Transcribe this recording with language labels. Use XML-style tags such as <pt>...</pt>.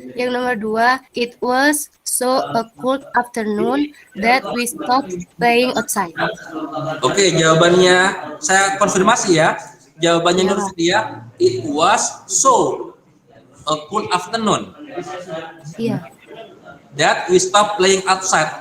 <id>Yang nomor 2,</id> <en>it was so a cold afternoon that we stopped playing outside.</en> <id>Oke, jawabannya saya konfirmasi ya.</id> <en>Jawabannya Nur Fitria, it was so a cool afternoon</en> <id>Iya.</id> <en>that we stop playing outside.</en>